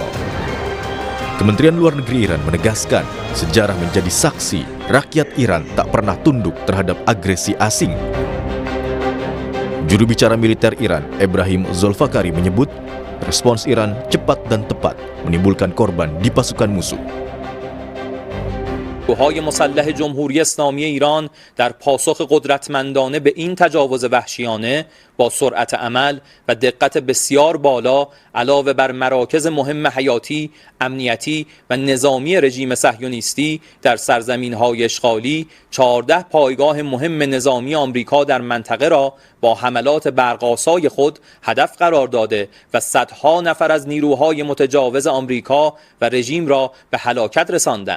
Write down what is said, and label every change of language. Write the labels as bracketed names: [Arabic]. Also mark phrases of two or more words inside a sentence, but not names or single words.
[Indonesian] Kementerian Luar Negeri Iran menegaskan sejarah menjadi saksi rakyat Iran tak pernah tunduk terhadap agresi asing. Juru bicara militer Iran, Ebrahim Zolfakari menyebut respons Iran cepat dan tepat menimbulkan korban di pasukan musuh. [Persian] نیروهای مسلح جمهوری اسلامی ایران در پاسخ قدرتمندانه به این تجاوز وحشیانه با سرعت عمل و دقت بسیار بالا علاوه بر مراکز مهم حیاتی، امنیتی و نظامی رژیم صهیونیستی در سرزمین‌های اشغالی 14 پایگاه مهم نظامی آمریکا در منطقه را با حملات برق‌آسای خود هدف قرار داده و صدها نفر از نیروهای متجاوز آمریکا و رژیم را به هلاکت رساندند.